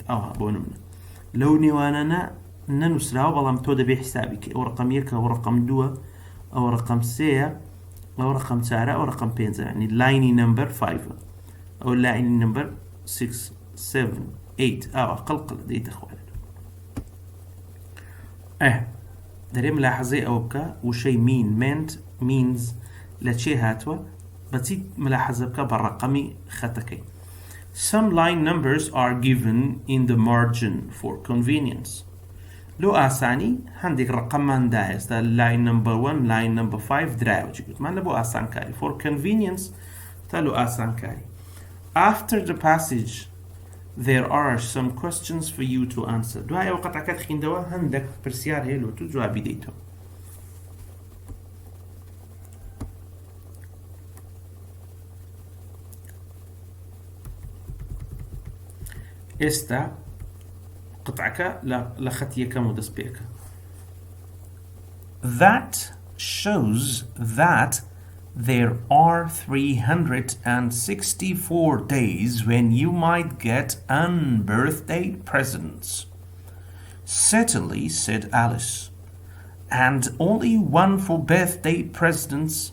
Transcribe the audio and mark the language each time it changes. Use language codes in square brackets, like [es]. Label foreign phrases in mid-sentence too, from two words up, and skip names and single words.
[ckb] ئەوە بۆ نمونە لەو نێوانانە نەنووسراوە بەڵام تۆ دەبێ حیسابی کە ئەو ڕقم یەکە ئەو ڕقم دووە ئەو ڕقم سێیە ئەو ڕقم چارە ئەو ڕقم پێنجە یعنی [en] line number [ckb] 5 ئەو لاینی نمبەر 6 7 8 ئەوە قەڵقڵ دەیتە خوارد دەرێ ملاحەزەی ئەوە بکە وشەی [en] mean meant means [ckb] لە چێ هاتووە بەچی ملاحەزە بکە بە ڕقەمی خەتەکەی. [en] Some line numbers are given in the margin for convenience. [ckb] لۆ ئاسانی هەندێک ڕقەمماندا ئێستا [en] line number 1 line number 5 [ckb] درایەوەی گوتمان لە بۆ ئاسانکاری [en] for convenience [ckb] تا لۆ ئاسانکاری. [en] After the passage there are some questions for you to answer. [ckb] دوای ئەو قەتعەکەت خوێندەوە هەندێک پرسیار هەیە لۆ تو جوابی دەیتەوە. ئێستا قەتعەکە لە خەتی یەکەم و دەست پێکە. [en] That shows that there are 364 days when you might get unbirthday presents. Certainly, said Alice, and only one for birthday presents.